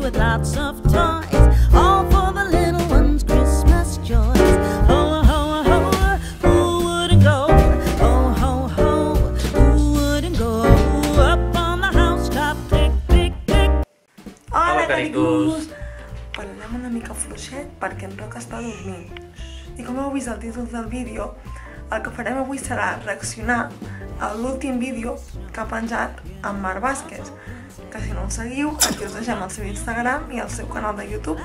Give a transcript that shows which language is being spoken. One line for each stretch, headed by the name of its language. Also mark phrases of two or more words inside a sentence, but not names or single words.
English: lots of toys, all for the little ones' Christmas joys. Ho, ho, ho, who wouldn't go? Ho, ho, ho, who wouldn't go? Up on the housetop, click, click, click.
Catalan: Hola, caricus! Parlarem una mica fluixet perquè en Roc està dormint. I com heu vist el títol del vídeo, el que farem avui serà reaccionar a l'últim vídeo que ha penjat en Marc Vázquez, que si no el seguiu, aquí us deixem el seu Instagram i el seu canal de YouTube.